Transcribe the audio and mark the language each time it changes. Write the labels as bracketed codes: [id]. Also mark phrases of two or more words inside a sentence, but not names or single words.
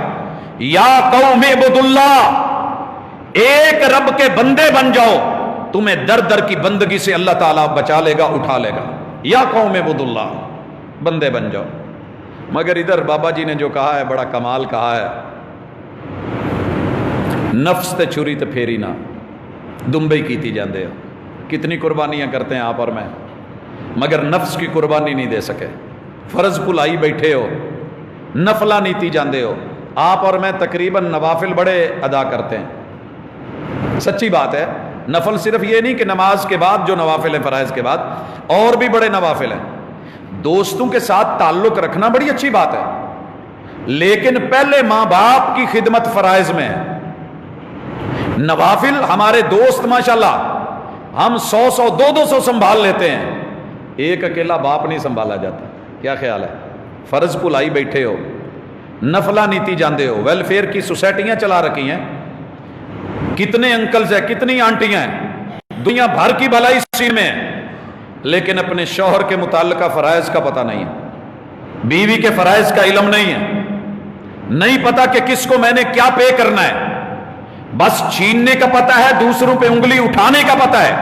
[ar] یا قوم اعبدوا اللہ، [ur] ایک رب کے بندے بن جاؤ، تمہیں در در کی بندگی سے اللہ تعالیٰ بچا لے گا، اٹھا لے گا۔ [ar] یا قوم اعبدوا اللہ، [ur] بندے بن جاؤ۔ مگر ادھر بابا جی نے جو کہا ہے بڑا کمال کہا ہے، [pa] نفس تے چھری تے پھیری نہ دمبئی کیتی جاندے ہو۔ [ur] کتنی قربانیاں کرتے ہیں آپ اور میں، مگر نفس کی قربانی نہیں دے سکے، فرض بھلائی بیٹھے ہو، [pa] نفلہ نیتی جاندے ہو۔ [ur] آپ اور میں تقریباً نوافل بڑے ادا کرتے ہیں، سچی بات ہے، نفل صرف یہ نہیں کہ نماز کے بعد جو نوافل ہیں فرائض کے بعد، اور بھی بڑے نوافل ہیں۔ دوستوں کے ساتھ تعلق رکھنا بڑی اچھی بات ہے، لیکن پہلے ماں باپ کی خدمت فرائض میں ہے۔ نوافل ہمارے دوست ماشاءاللہ ہم 100 200 سنبھال لیتے ہیں، ایک اکیلا باپ نہیں سنبھالا جاتا۔ کیا خیال ہے؟ فرض بھلائی بیٹھے ہو، [pa] نفلہ نیتی جاندے ہو، [ur] ویلفیئر کی سوسائٹیاں چلا رکھی ہیں، کتنے انکلز ہیں، کتنی آنٹیاں ہیں، دنیا بھر کی بھلائی اسی میں ہے، لیکن اپنے شوہر کے متعلقہ فرائض کا پتہ نہیں ہے، بیوی کے فرائض کا علم نہیں ہے، نہیں پتا کہ کس کو میں نے کیا پے کرنا ہے، بس چھیننے کا پتہ ہے، دوسروں پہ انگلی اٹھانے کا پتہ ہے۔